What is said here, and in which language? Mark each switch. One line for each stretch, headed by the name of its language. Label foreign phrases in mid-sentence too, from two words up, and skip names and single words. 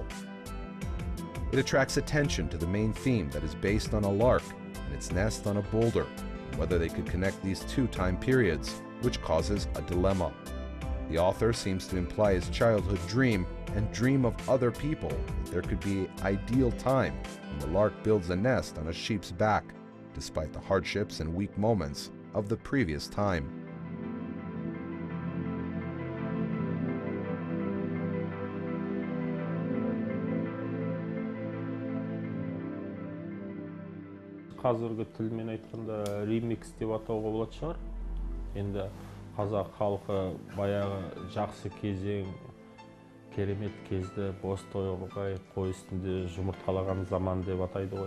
English: It attracts attention to the main theme that is based on a lark and its nest on a boulder, and whether they could connect these two time periods, which causes a dilemma. The author seems to imply his childhood dream and dream of other people that there could be an ideal time when the lark builds a nest on a sheep's back, despite the hardships and weak moments of the previous time.
Kazakh: Қазіргі тілмен айтқанда ремикс деп атауға болады шығар. Енді қазақ халқы баяғы жақсы кезең, керемет кезді бос тойғай қой үстінде жұмыртқалаған заман деп атайды ғой.